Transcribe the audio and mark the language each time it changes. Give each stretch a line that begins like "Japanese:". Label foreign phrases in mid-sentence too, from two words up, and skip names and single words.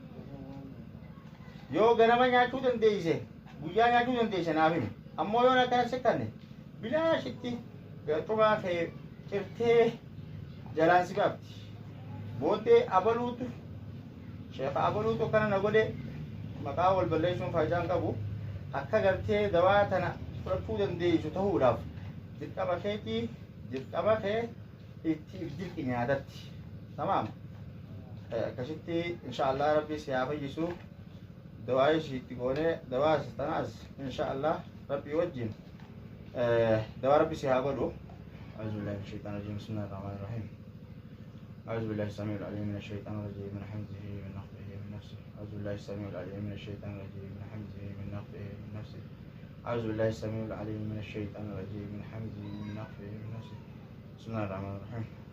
Oromo: yoo ganama nyaachuu dandeesse guyyaa nyaachuu dandeesse naaf himi ammoo yoon akkana sekkanne bilaashitti gaxumaa kee cirtee jalaan si qabdi booddee abaluutu sheekha abaluutu akkana na godhe maqaa wal balleessuun faayidaan qabu akka gartee dawaa tana fudhachuu dandeessu ta'uudhaaf dirqama kee itti dirqi nyaatatti tamaam akkasitti inshaallah rabbi si haa fayyisu dawaa ishiitti goonee dawaa tanaas inshaallah rabbi wajjin dawaa rabbi si haa godhu
Arabic: أعوذ بالله من الشيطان الرجيم بسم الله الرحمن الرحيم أعوذ بالله السميع العليم من الشيطان الرجيم من حمزه من نفخه من نفسه أعوذ بالله السميع العليم من الشيطان الرجيم من حمزه من نفخه من نفسه أعوذ بالله السميع العليم من الشيطان الرجيم من حمزه من نفخه من نفسه بسم الله الرحمن الرحيم